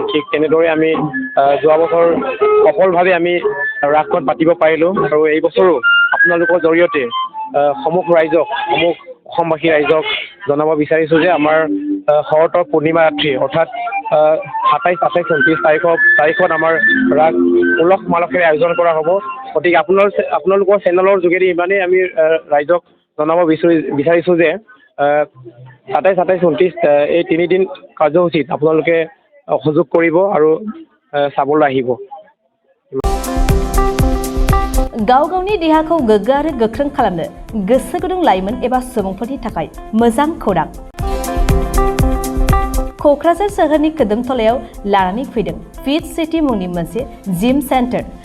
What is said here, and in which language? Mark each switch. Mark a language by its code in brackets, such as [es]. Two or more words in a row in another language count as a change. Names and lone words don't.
[as] ঠিক তেনেদৰে আমি যোৱা বছৰ সফলভাৱে আমি ৰাসখন পাতিব পাৰিলোঁ আৰু এই বছৰো আপোনালোকৰ জৰিয়তে সমূহ ৰাইজক সমূহ অসমবাসী ৰাইজক জনাব বিচাৰিছোঁ যে আমাৰ শৰতৰ পূৰ্ণিমা ৰাত্ৰি অৰ্থাৎ 27, 28, 29 তাৰিখত আমাৰ ৰাস উলহ মালহেৰে আয়োজন কৰা হ'ব। গতিকে আপোনালোকৰ চেনেলৰ যোগেদি ইমানেই আমি ৰাইজক জনাব বিচাৰিছোঁ যে 27, 28, 29 এই 3 দিন কাৰ্যসূচীত আপোনালোকে সহযোগ কৰিব আৰু চাবলৈ আহিব। [brx] गाव गावनि देहाखौ गोग्गो आरो गोख्रों खालामनो गोसो गुदुं लाइमोन एबा सुबुंफोरनि थाखाय मोजां खौरां। क'क्राझार सोहोरनि खोदोमथलायाव लानानै फैदों फिट सिटी मुंनि मोनसे जिम सेन्टार।